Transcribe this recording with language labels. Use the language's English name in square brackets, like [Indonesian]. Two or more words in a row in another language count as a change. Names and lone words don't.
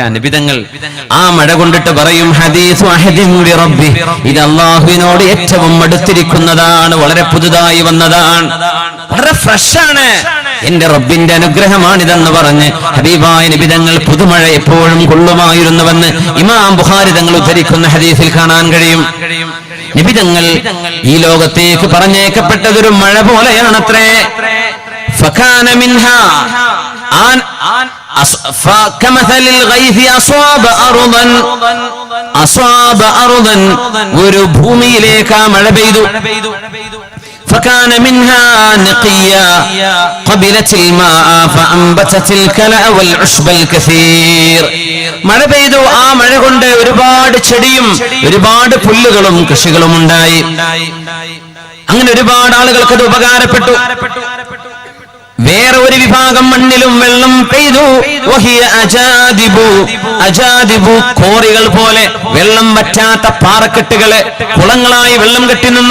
[Malayalam] നിബിതങ്ങൾ ആ മഴ കൊണ്ടിട്ട് പറയും ഹദീസ് [Arabic] عهد بربي, [Malayalam] ഇത് അല്ലാഹുവിനോട് ഏറ്റവും അടുത്തിരിക്കുന്നതാണ്, വളരെ പുതുതായി വന്നതാണ്, വളരെ ഫ്രഷാണ്, എന്റെ റബ്ബിന്റെ അനുഗ്രഹമാണിതെന്ന് പറഞ്ഞ് ഹബീബായ നിബിതങ്ങൾ പുതുമഴ എപ്പോഴും കൊള്ളുമായിരുന്നുവെന്ന് ഇമാം ബുഖാരി തങ്ങൾ ഉദ്ധരിക്കുന്ന ഹദീസിൽ കാണാൻ കഴിയും. നിബിതങ്ങൾ ഈ ലോകത്തേക്ക് പറഞ്ഞേക്കപ്പെട്ടതൊരു മഴ പോലെയാണത്രേ. [Arabic] فكان منها كمثل الغيث أصاب أرضا [Malayalam] ഒരു ഭൂമിയിലേക്ക് ആ മഴ പെയ്തു. [Arabic] فكان منها نقيا قبلت الماء فأنبتت الكلأ والعشب الكثير. [Malayalam] മഴ പെയ്തു, ആ മഴ കൊണ്ട് ഒരുപാട് ചെടിയും ഒരുപാട് പുല്ലുകളും കൃഷികളും ഉണ്ടായി. അങ്ങനെ ഒരുപാട് ആളുകൾക്ക് അത് ഉപകാരപ്പെട്ടു. വേറെ ഒരു വിഭാഗം മണ്ണിലും വെള്ളം പെയ്തു. അജാദിബു കോറികൾ പോലെ വെള്ളം വറ്റാത്ത പാറക്കെട്ടുകള് കുളങ്ങളായി വെള്ളം കെട്ടി നിന്നു.